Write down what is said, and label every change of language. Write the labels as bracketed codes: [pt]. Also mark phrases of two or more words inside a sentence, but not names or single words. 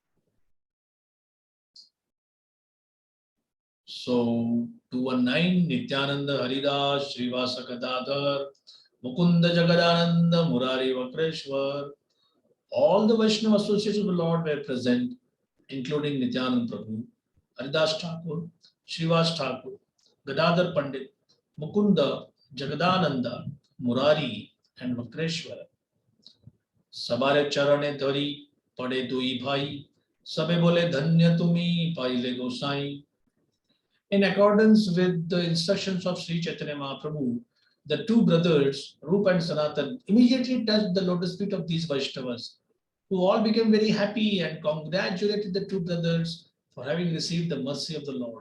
[en] So 219 Nityananda Haridas Srivasa Gadadhar Mukunda Jagadananda Murari Vakreshwar. All the Vaishnava associates of the Lord were present, including Nityananda Prabhu, Haridas Thakur, Srivas Thakur, Gadadhar Pandit, Mukunda, Jagadananda, Murari, and Vakreshwara. [bn] সবারে চরণে ধরি, পড়ে দুই ভাই, সবে বলে ধন্য তুমি, পাইলে গোসাঞি. [en] In accordance with the instructions of Sri Chaitanya Mahaprabhu, the two brothers, Rupa and Sanatan, immediately touched the lotus feet of these Vaishnavas, who all became very happy and congratulated the two brothers for having received the mercy of the Lord.